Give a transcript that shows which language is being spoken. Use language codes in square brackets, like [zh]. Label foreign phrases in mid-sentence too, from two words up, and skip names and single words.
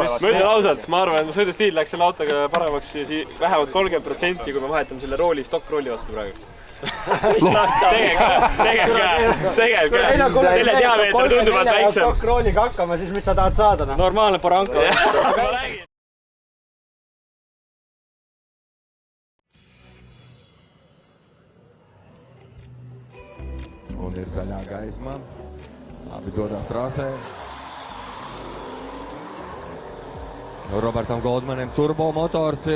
[et] Ma ütlen ausalt, ma arvan, et mu sõidustiil läks selle autoga paremaks vähemalt 30%, kui me vahetame selle rooli stokkrooli vastu praegu. Tegel ka. Selle diameeter tunduvalt väiksem. Stokkrooliga hakkama, siis mis sa tahad saada? Normaalne Poranko. [lv] Un ir zaļā gaisma. Abi dodās trasē. Robertam Goldmanim turbo motors ir.